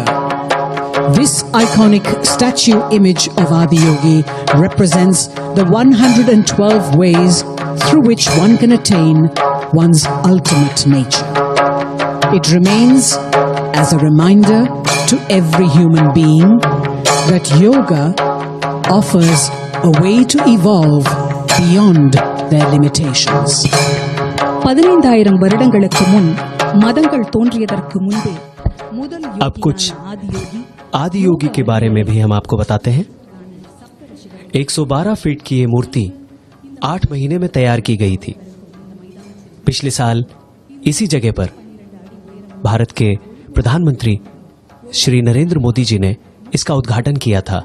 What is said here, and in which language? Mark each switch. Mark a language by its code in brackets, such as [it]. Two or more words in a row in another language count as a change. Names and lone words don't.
[en] This iconic statue image of Adiyogi represents the 112 ways through which one can attain one's ultimate nature. It remains as a reminder to every human being that yoga offers a way to evolve beyond their limitations. [ta] 15,000 வருடங்களுக்கு முன் மதங்கள் தோன்றியதற்கு முன்பே முதல் [hi] अब कुछ [ta] யோகியான ஆதியோகி [hi] आदि योगी के बारे में भी हम आपको बताते हैं। 112 फीट की ये मूर्ति 8 महीने में तैयार की गई थी। पिछले साल इसी जगह पर भारत के प्रधानमंत्री श्री नरेंद्र मोदी जी ने इसका उद्घाटन किया था।